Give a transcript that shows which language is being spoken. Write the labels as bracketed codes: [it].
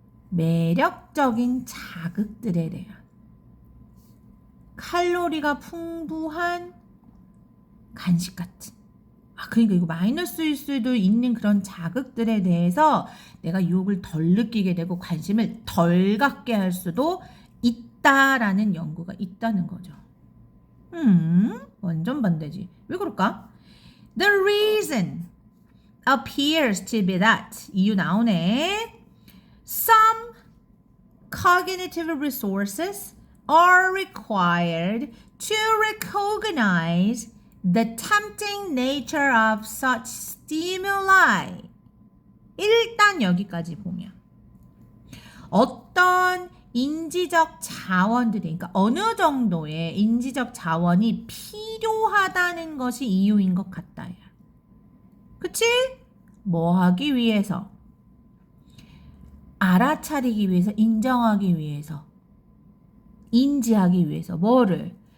[ko] 매력적인 자극들에 대한 칼로리가 풍부한 간식 같은. 그러니까 이거 마이너스일 수도 있는 그런 자극들에 대해서 내가 유혹을 덜 느끼게 되고 관심을 덜 갖게 할 수도 있다라는 연구가 있다는 거죠. 완전 반대지. 왜 그럴까? [en] The reason appears to be that. [ko] 이유 나오네. [en] Some cognitive resources are required to recognize the tempting nature of such stimuli. [ko] 일단 여기까지 보면 어떤 인지적 자원들이, 그러니까 어느 정도의 인지적 자원이 필요하다는 것이 이유인 것 같다. 그치? 뭐 하기 위해서? 알아차리기 위해서, 인정하기 위해서, 인지하기 위해서. 뭐를?